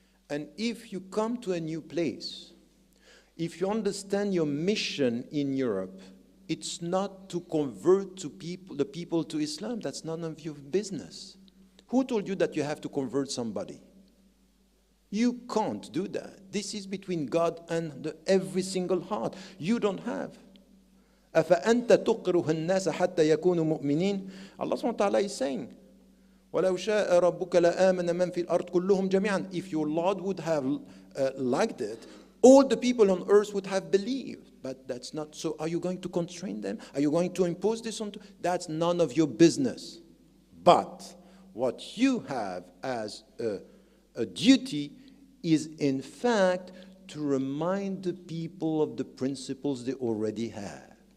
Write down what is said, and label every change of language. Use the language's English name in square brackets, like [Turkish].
[English] And if you come to a new place, if you understand your mission in Europe, it's not to convert the people to Islam. That's none of your business. Who told you that you have to convert somebody? You can't do that. This is between God and every single heart. You don't have. [Arabic] أَفَأَنْتَ تُقْرُهُ النَّاسَ حَتَّى يَكُونُوا مُؤْمِنِينَ. Allah subhanahu wa ta'ala [English] is saying, [Arabic] وَلَوْ شَاءَ رَبُّكَ لَآمَنَ مَنْ فِي الْأَرْضِ كُلُّهُمْ جَمِيعًا. [English] If your Lord would have liked it, all the people on earth would have believed. But that's not so. Are you going to constrain them? Are you going to impose this on them? That's none of your business. But what you have as a duty is in fact to remind the people of the principles they already have.